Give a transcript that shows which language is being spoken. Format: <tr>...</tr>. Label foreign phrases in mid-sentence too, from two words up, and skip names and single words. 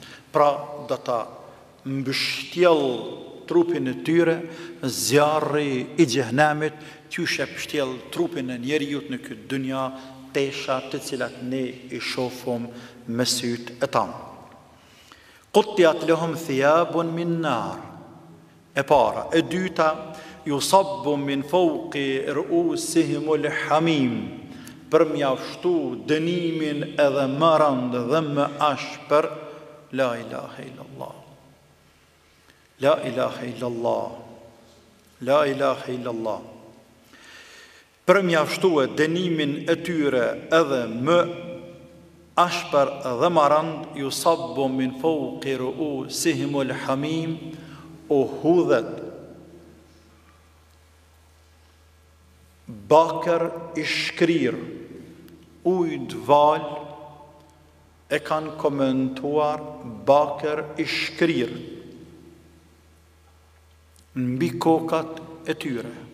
<sq>Pra do ta mbështjell trupin e tyre zjarri I xhenemit, qysh e pështjell trupin e njeriut në këtë dynja tesha të cilat ne I shohim me syt e tanë.</sq> <ar>قطعت لهم ثياب من نار.</ar> <sq>E para, e dyta,</sq> <ar>يصب من فوق رؤوسهم الحميم.</ar> <sq>për mjaftu dënimin edhe më rënd dhe më ashpër,</sq> <ar>لا إله إلا الله. لا إله إلا الله. لا إله إلا الله.</ar> <sq>Për mjaftu e dënimin e tyre edhe më ashpër dhe më rënd,</sq> <ar>يصب من فوق رؤوسهم الحميم,</ar> <sq>u hudhet bakër i shkrir, ujt val, e kanë komentuar bakër i shkrir, mbi kokat e tyre.</sq>